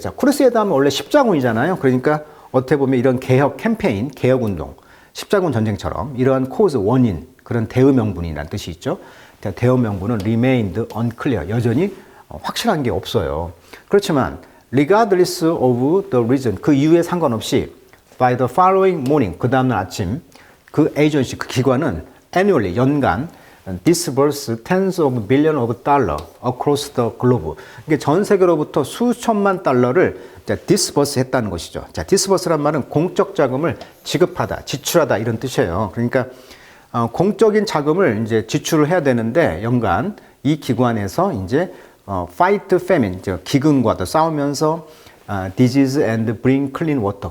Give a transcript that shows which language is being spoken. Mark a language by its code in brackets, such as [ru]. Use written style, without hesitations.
[ko] 자, 크루세이드 하면 원래 십자군이잖아요. 그러니까 어떻게 보면 이런 개혁 캠페인, 개혁 운동, 십자군 전쟁처럼 이러한 cause, 원인, 그런 대의 명분이라는 뜻이 있죠. 대의 명분은 [en] remained unclear. [ko] 여전히 확실한 게 없어요. 그렇지만 [en] regardless of the reason, [ko] 그 이유에 상관없이 [en] by the following morning, [ko] 그 다음날 아침 그 에이전시, 그 기관은 annually, 연간 [en] disburse tens of millions of dollars across the globe. [ko] 이게 전 세계로부터 수천만 달러를 disburse 했다는 것이죠. 자, disburse란 말은 공적 자금을 지급하다, 지출하다 이런 뜻이에요. 그러니까 공적인 자금을 이제 지출을 해야 되는데 연간 이 기관에서 이제 [en] fight famine, [ko] 기근과도 싸우면서 [en] disease and bring clean water.